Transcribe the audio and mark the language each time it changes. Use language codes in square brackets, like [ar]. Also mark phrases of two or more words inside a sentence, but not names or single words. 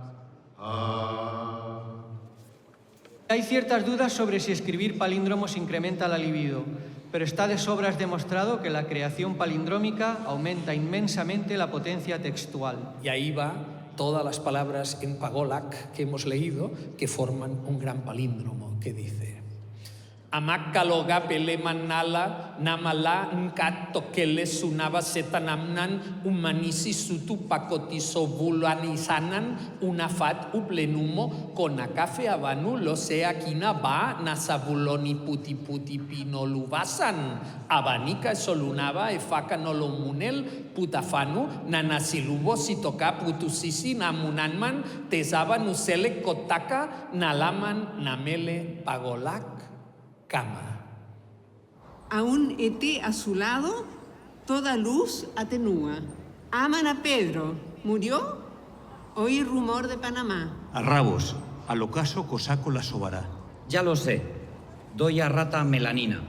[es] Hay ciertas dudas sobre si escribir palíndromos incrementa la libido, pero está de sobras demostrado que la creación palindrómica aumenta inmensamente la potencia textual. Y ahí va todas las palabras en Pagolac que hemos leído que forman un gran palíndromo que dice: Amak kaloga pele manala namala nkat tokele sunava setanamnan umanisi sutu pakotiso vulanisanan unafat uplenumo konakafe abanu losea kina ba nasabuloni puti puti pinoluvasan abanika solunava efaka nolomunel putafanu nanasilubo sitoka putusisi namunanman tesaba nusele kotaka nalaman namele Pagolac. Cama. Aún esté a su lado, toda luz atenúa. Aman a Pedro. ¿Murió? Oí rumor de Panamá. A rabos, al ocaso cosaco la sobará. Ya lo sé. Doy a rata melanina.